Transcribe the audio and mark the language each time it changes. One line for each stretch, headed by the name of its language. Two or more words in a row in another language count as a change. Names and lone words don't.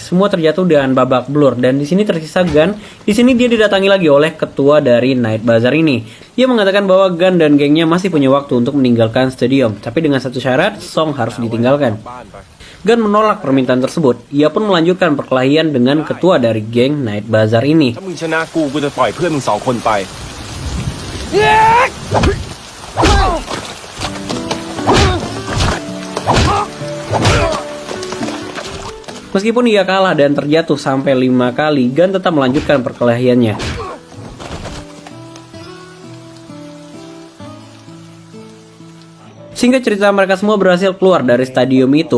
Indonesian: Semua terjatuh dengan babak belur dan di sini tersisa Gun. Di sini dia didatangi lagi oleh ketua dari Night Bazaar ini. Ia mengatakan bahwa Gun dan gengnya masih punya waktu untuk meninggalkan stadion, tapi dengan satu syarat, Song harus ditinggalkan. Gun menolak permintaan tersebut. Ia pun melanjutkan perkelahian dengan ketua dari geng Night Bazaar ini.
Thai: ถ้ามึงชนะกูกูจะปล่อยเพื่อนมึง2 คนไป
Indonesian: Meskipun ia kalah dan terjatuh sampai 5 kali, Gun tetap melanjutkan perkelahiannya. Singkat cerita, mereka semua berhasil keluar dari stadion itu.